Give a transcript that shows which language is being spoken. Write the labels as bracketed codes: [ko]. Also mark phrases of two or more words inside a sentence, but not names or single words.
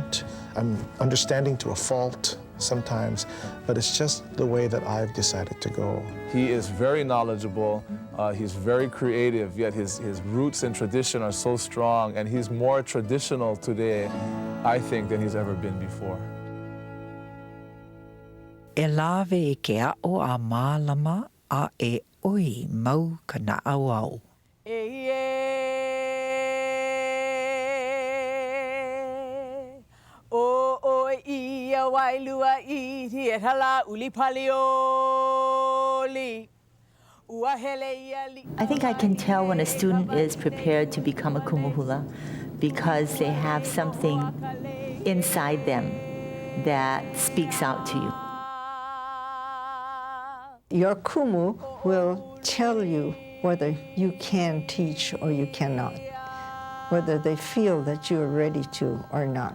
[en] I'm understanding to a fault. sometimes, but it's just the way that I've decided to go. He is very knowledgeable, he's very creative, yet his roots and tradition are so strong, and he's more traditional today, I think, than he's ever been before. [haw] E lawe e ke a'o a mālama a e oi mau ka na'auau. [en] I think I can tell when a student is prepared to become a [haw] Kumu Hula [en] because they have something inside them that speaks out to you. Your kumu will tell you whether you can teach or you cannot, whether they feel that you're ready to or not.